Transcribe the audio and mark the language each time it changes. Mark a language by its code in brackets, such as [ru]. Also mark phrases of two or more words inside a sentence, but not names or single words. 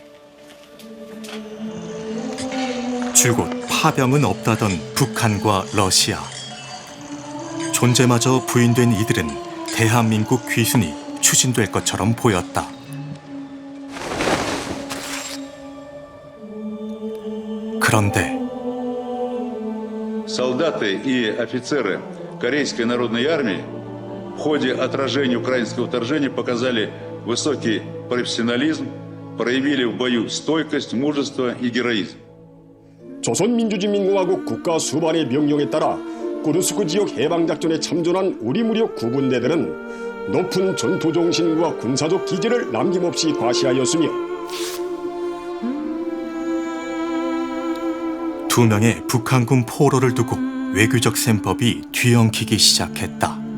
[ko] 줄곧 파병은 없다던 북한과 러시아. 존재마저 부인된 이들은 대한민국 귀순이 추진될 것처럼 보였다. 그런데 [ru] Солдаты и офицеры Корейской народной армии в ходе отражения украинского вторжения показали высокий профессионализм, проявили в бою стойкость, мужество и героизм. [ko] 조선민주주의민공화국 국가 수반의 명령에 따라 꾸르스크 지역 해방작전에 참전한 우리 무력 구분대들은 높은 전투정신과 군사적 기질을 남김없이 과시하였으며 2명의 북한군 포로를 두고 외교적 셈법이 뒤엉키기 시작했다.